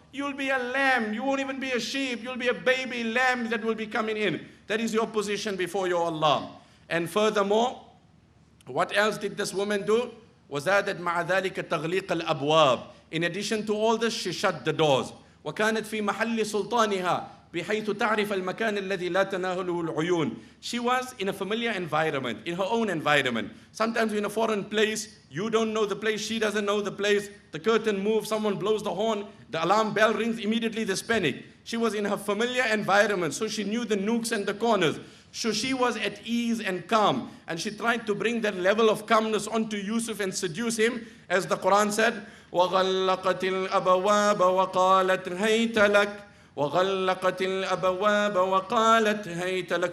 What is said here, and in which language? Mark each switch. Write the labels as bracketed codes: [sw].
[en] You'll be a lamb. You won't even be a sheep. You'll be a baby lamb that will be coming in. That is your position before your Allah. And furthermore, what else did this woman do? [ar] وَزَادَتْ مَعَ ذَلِكَ تَغْلِيقَ الْأَبْوَابِ. [en] In addition to all this, she shut the doors. [ar] وَكَانَتْ فِي مَحَلِّ سُلْطَانِهَا بحيث تعرف المكان الذي لا تناهله العيون. [en] She was in a familiar environment, in her own environment. Sometimes in a foreign place, you don't know the place, she doesn't know the place. The curtain moves, someone blows the horn, the alarm bell rings, immediately there's panic. She was in her familiar environment, so she knew the nooks and the corners. So she was at ease and calm, and she tried to bring that level of calmness onto Yusuf and seduce him, as the Quran said, [ar] وَغَلَّقَتِ الْأَبْوَابَ وَقَالَتْ هَيْتَ لَكَ [en] وَغَلَّقَتِ الْأَبْوَابَ وَقَالَتْ هَيْتَ لَكَ.